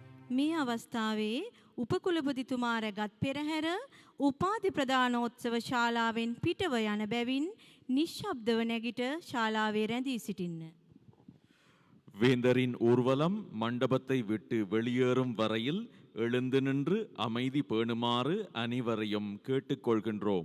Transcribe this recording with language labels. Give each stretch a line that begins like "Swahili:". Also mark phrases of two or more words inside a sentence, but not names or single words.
Sinhala: මේ අවස්ථාවේ උපකුලපතිතුමා රැගත් පෙරහැර උපාධි ප්‍රදානෝත්සව ශාලාවෙන් පිටව යන බැවින් නිශ්ශබ්දව නැගිට ශාලාවේ රැඳී සිටින්න.
Tamil: வேந்தரின் ஊர்வலம் மண்டபத்தை விட்டு வெளியேறும் வரையில் எழுந்து நின்று அமைதி பேணுமாறு அனைவரையும் கேட்டுக்கொள்கின்றோம்.